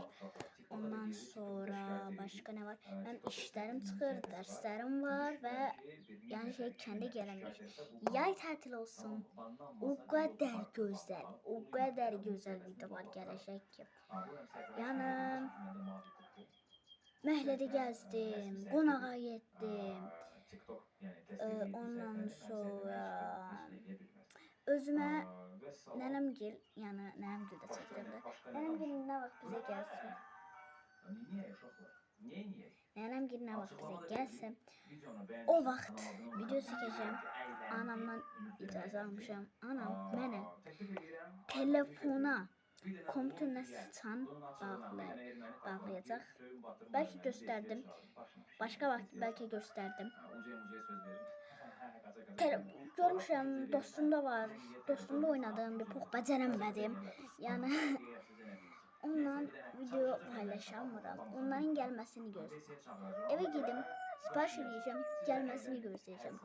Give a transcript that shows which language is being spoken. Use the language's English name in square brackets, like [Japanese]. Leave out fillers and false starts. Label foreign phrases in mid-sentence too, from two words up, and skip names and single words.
[Turkish] Ondan sonra başka ne var? Ben işlerim çıxır, derslerim var ve yani kendi gelemiyor. Yay tatil olsun. O kadar güzel videolar gelecek ki. [Azerbaijani] Yani Məhlədə gezdim, qonağa getdim. Ondan sonra özümə nənəmgil, yəni nənəmgil də çəkirəm də. Nənəmgil nə vaxt bizə gəlsin? Nənəmgil nə vaxt bizə gəlsin? O vaxt video çəkəcəm. Anamdan icazə almışam. Anam mənə telefona kompüterlə sıçan bağlayacaq. [Turkish] Belki gösterdim. Başka vaxt belki gösterdim. [Azerbaijani] Görmüşəm, dostumda var. Dostumda oynadım, bir pox bəcərəmədim. Yəni onunla video paylaşamıram. Onların gəlməsini gözləyirəm. Eve gedim, sipariş edəcəm, gəlməsini gözləyəcəm.